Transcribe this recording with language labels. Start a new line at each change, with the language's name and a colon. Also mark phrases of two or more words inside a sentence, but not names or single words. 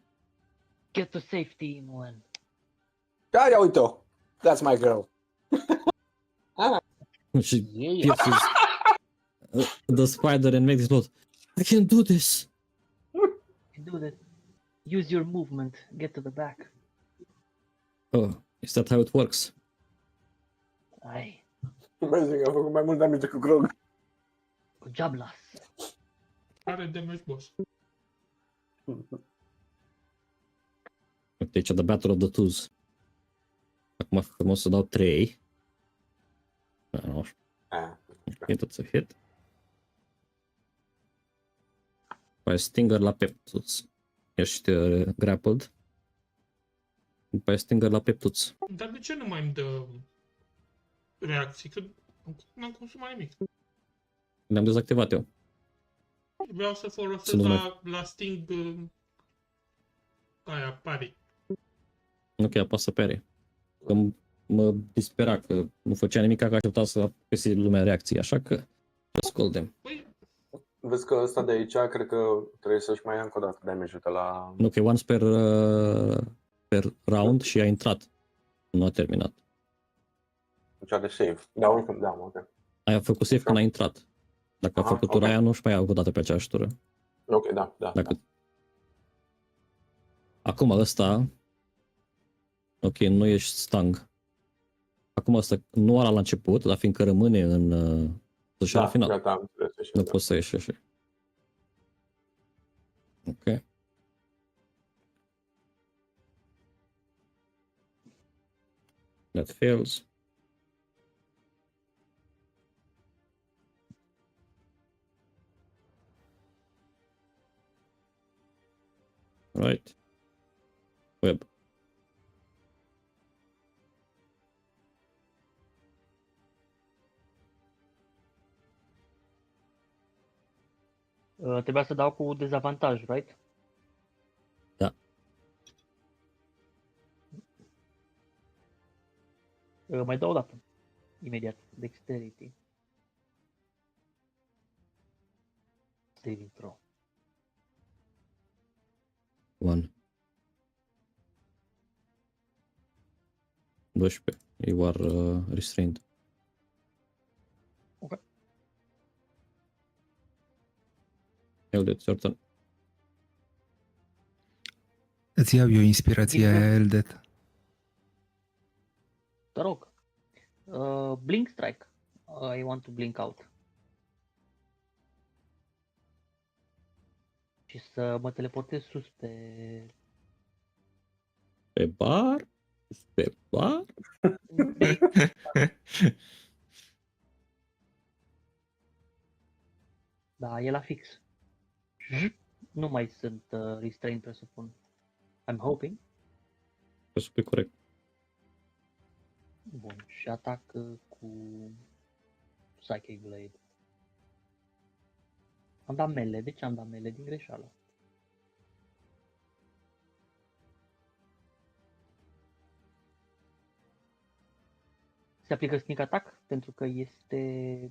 English: Get to safety, Moen.
Romanian: Ia uite-o!
English: That's my girl. She Yeah. pierces the spider and makes this note. I can do this! Do that. Use your movement. Get to the back. Oh, is that how it works?
Romanian: Ai. Amazing, a făcut mai mult damage decât Grog. Good job, lass. Are damage boss. Uite aici,
English: the battle of the twos.
Romanian: Acum frumos să dau 3. Nu știu.
English: Hit, it's a hit.
Romanian: După aia Stinger la Peptuț. Ești grappled. După aia Stinger la Peptuț. Dar de ce nu mai îmi dă reacții? Că n-am consumat nimic. Le-am dezactivat eu. Vreau să folosesc Să nu la Sting aia, pari. Ok, apasă pe are. Că mă dispera că nu făcea nimic, că aștepta să apese lumea reacții, așa că ascultem. Păi, Vezi că ăsta de aici, cred că trebuie să-și mai ia încă o dată damage-ul de la... Nu, că e once per round și a intrat. Nu a terminat. Cea de save. Da, oricum, da, ok. Aia a făcut save când a intrat. Dacă a Aha, făcut tura ok. aia, nu își mai ia o dată pe aceeași tură. Ok, da. Dacă... Acum ăsta... Ok, nu ești stang. Acum ăsta nu era la început, dar fiindcă rămâne în la final. Gata, am înțeles. Nu poți să ieși așa. Ok.
English: That fails. Right. Web.
Romanian: Trebuia să dau cu dezavantaj, right? Da. Mai dau o dată. Imediat.
English: Dexterity. Saving throw. 1. 12. You are restrained. Ok. Eldred, your turn.
Romanian: Îți iau eu inspirația aia, Eldet. Te rog.
English: Blink strike. I want to blink out.
Romanian: Și să mă teleportez sus pe... Pe bar? Pe bar? Da, e la fix. Nu mai sunt restrained, presupun.
English: I'm hoping.
Romanian: Presupui corect. Bun, și atac cu Psychic Blade. Am dat mele, de ce am dat mele din greșeală? Se aplică
English: sneak attack
Romanian: pentru că este